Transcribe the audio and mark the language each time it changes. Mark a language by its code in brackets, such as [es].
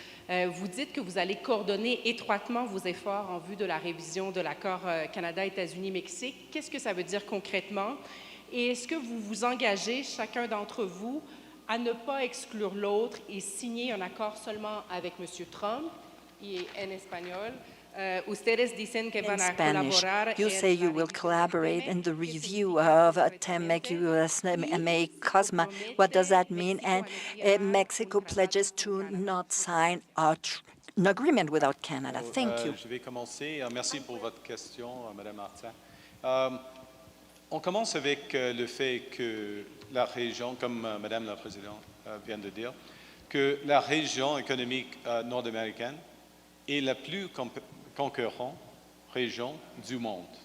[fr] Vous dites que vous allez coordonner étroitement vos efforts en vue de la révision de l'accord Canada-États-Unis-Mexique. Qu'est-ce que ça veut dire concrètement? Et est-ce que vous vous engagez, chacun d'entre vous, à ne pas exclure l'autre et signer un accord seulement avec M. Trump? [es] Y en español, ustedes dicen que van a colaborar. [en] You say you will collaborate in the review of TEMEC, USMA, CUSMA. What does that mean? And Mexico pledges to not sign an agreement without Canada. Thank you. [fr] Je vais commencer. Merci pour votre question, Madame Martin. On commence avec le fait que la région, comme Madame la Présidente vient de dire, que la région économique nord-américaine est la plus concurrente région du monde.